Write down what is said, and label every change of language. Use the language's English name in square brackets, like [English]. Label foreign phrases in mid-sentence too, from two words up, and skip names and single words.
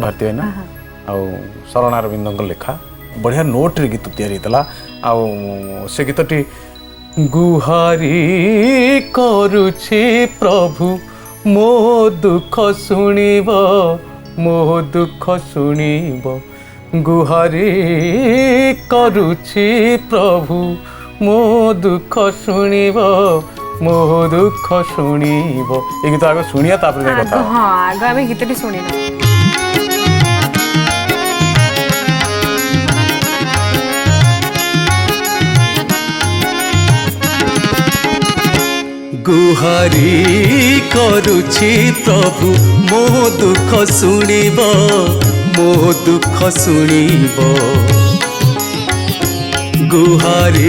[Odia] ଭାରତୀ ଭାଇନା ଆଉ ଶରଣ ଅରବିନ୍ଦଙ୍କ ଲେଖା ବଢ଼ିଆ ନୋଟ୍ରେ ଗୀତ ତିଆରି ହେଇଥିଲା ଆଉ ସେ ଗୀତଟି ଗୁହାରି କରୁଛି ପ୍ରଭୁ ମୋ ଦୁଃଖ ଶୁଣିବ ମୋ ଦୁଃଖ ଶୁଣିବ ଗୁହାରି କରୁଛି ପ୍ରଭୁ ମୋ ଦୁଃଖ ଶୁଣିବ ମୋ ଦୁଃଖ ଶୁଣିବ ଏ ଗୀତ ଆଗ ଶୁଣିବା ତାପରେ ଯାଇ କଥା ହଁ ଆଗ ଆମେ ଗୀତଟି ଶୁଣିବା। ଗୁହାରି କରୁଛି ପ୍ରଭୁ ମୋ ଦୁଃଖ ଶୁଣିବ ମୋ ଦୁଃଖ ଶୁଣିବ ଗୁହାରି